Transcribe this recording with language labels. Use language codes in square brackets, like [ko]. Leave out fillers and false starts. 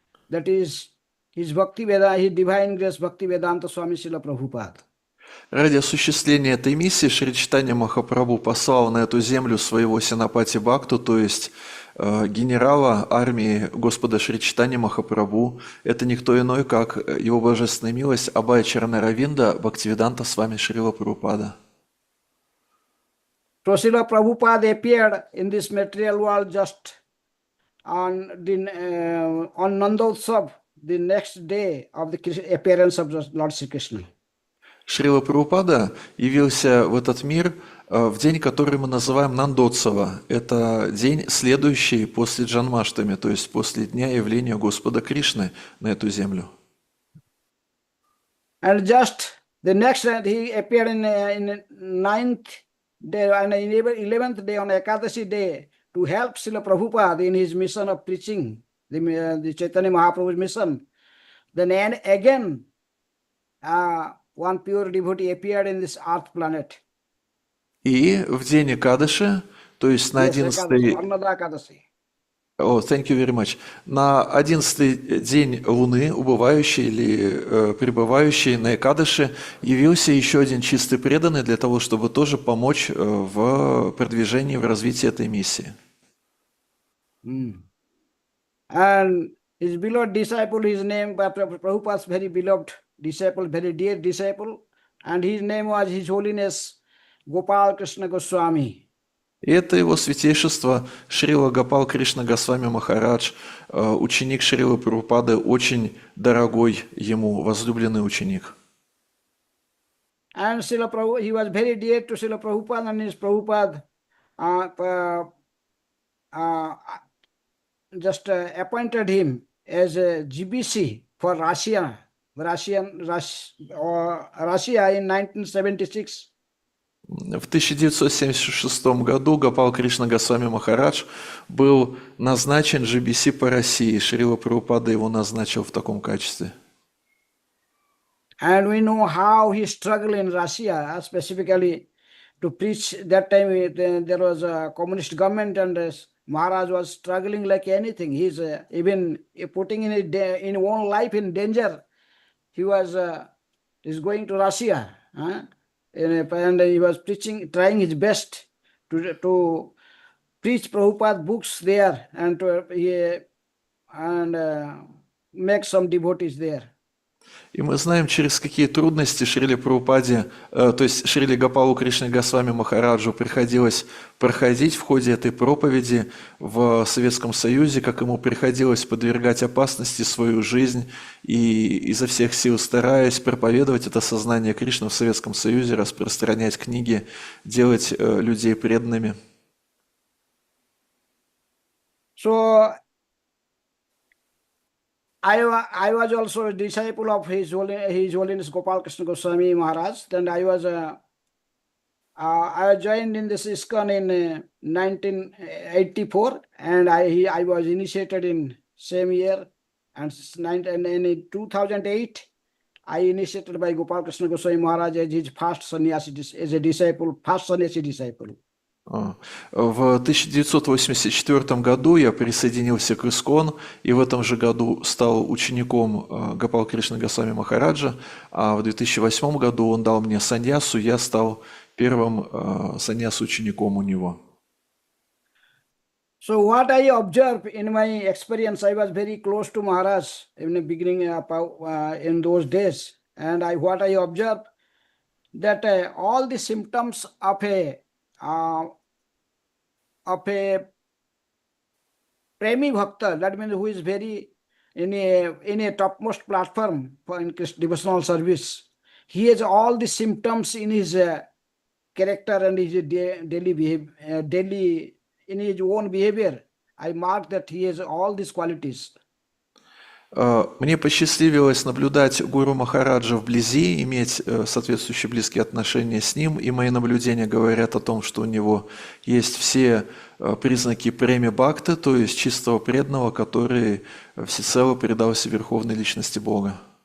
[en] That is his his divine grace Bhakti Vedanta Swami Srila Prabhupada. [ru] Ради осуществления этой миссии Шри Чайтанья Махапрабху послал на эту землю своего Сенапати Бхакту, то есть генерала армии Господа Шри Чайтанья Махапрабху. Это никто иной, как его божественная милость Абхая Чаранаравинда Бхактивиданта Свами Шрила Прабхупада. [en] So Srila Prabhupada appeared in this material world just on Nandotsav, the next day of the appearance of Lord Sri Krishna. [ru] Шрила Прабхупада явился в этот мир в день, который мы называем Нандотсава. Это день, следующий после Джанмаштами, то есть после дня явления Господа Кришны на эту землю. [en] And just the next day he appeared in 9th day and 11th day on Ekadashi day to help Srila Prabhupada in his mission of preaching, the Chaitanya Mahaprabhu's mission. Then again, one pure devotee appeared in this earth planet. [ru] И в день Экадаши, то есть на 11-й... [en] Oh, thank you very much. [ru] На 11-й день Луны, убывающий или пребывающий на Экадаши, явился еще один чистый преданный для того, чтобы тоже помочь в продвижении, в развитии этой миссии. [en] And his beloved disciple, his name, Prabhupada's very beloved disciple, very dear disciple, and his name was His Holiness Gopal Krishna Goswami. [ru] И это его святейшество Шрила Гопал Кришна Госвами Махарадж, ученик Шрилы Прабхупады, очень дорогой ему, возлюбленный ученик. [en] And Srila Prabhupada, he was very dear to Srila Prabhupada, and his Prabhupada just appointed him as a GBC for Russia in 1976. [ru] В 1976 году Гопал Кришна Госвами Махарадж был назначен GBC по России. Шрила Прабхупада его назначил в таком качестве. [en] And we know how he struggled in Russia, specifically to preach. That time there was a communist government, and Maharaj was struggling like anything. He's even putting in his own life in danger. He was is going to Russia. And he was preaching, trying his best to preach Prabhupada books there and make some devotees there. [ru] И мы знаем, через какие трудности Шриле Прабхупаде, то есть Шриле Гопалу Кришне Госвами Махараджу приходилось проходить в ходе этой проповеди в Советском Союзе, как ему приходилось подвергать опасности свою жизнь и изо всех сил стараясь проповедовать это сознание Кришны в Советском Союзе, распространять книги, делать людей преданными. [en] So I was also a disciple of His Holiness Gopal Krishna Goswami Maharaj. Then I joined in this ISKCON in 1984, and I was initiated in same year. And in 2008, I initiated by Gopal Krishna Goswami Maharaj as his first sannyasi, as a disciple, first sannyasi disciple. [ru] В 1984 году я присоединился к ИСККОН и в этом же году стал учеником Гопал Кришны Госвами Махараджа, а в 2008 году он дал мне саньясу, я стал первым саньясу-учеником у него. [en] So what I observed in my experience, I was very close to Maharaj in the beginning in those days, and what I observed that all the symptoms of a premi bhakta, that means who is very in a topmost platform for in devotional service, he has all the symptoms in his character and his daily behavior, daily in his own behavior. I mark that he has all these qualities. [ru] Мне посчастливилось наблюдать гуру Махараджа вблизи, иметь соответствующие близкие отношения с ним, и мои наблюдения говорят о том, что у него есть все признаки преми бхакты, то есть чистого преданного, который всецело предался Верховной Личности Бога.